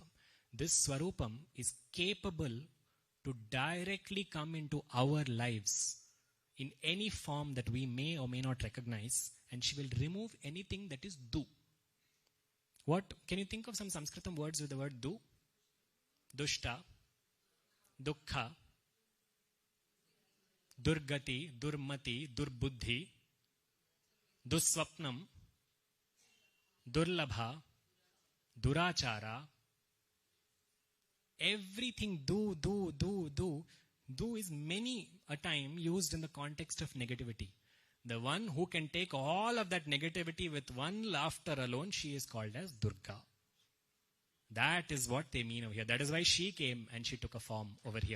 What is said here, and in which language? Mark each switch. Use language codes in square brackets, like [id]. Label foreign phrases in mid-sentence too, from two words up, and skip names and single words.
[en] This Swarupam is capable to directly come into our lives in any form that we may or may not recognize, and she will remove anything that is du. What? Can you think of some Sanskritam words with the word du? [sa] Dushta, Dukkha, Durgati, Durmati, Durbuddhi, Duswapnam, Durlabha, Durachara. [en] Everything do is many a time used in the context of negativity. The one who can take all of that negativity with one laughter alone, she is called as Durga. That is what they mean over here. That is why she came and she took a form over here.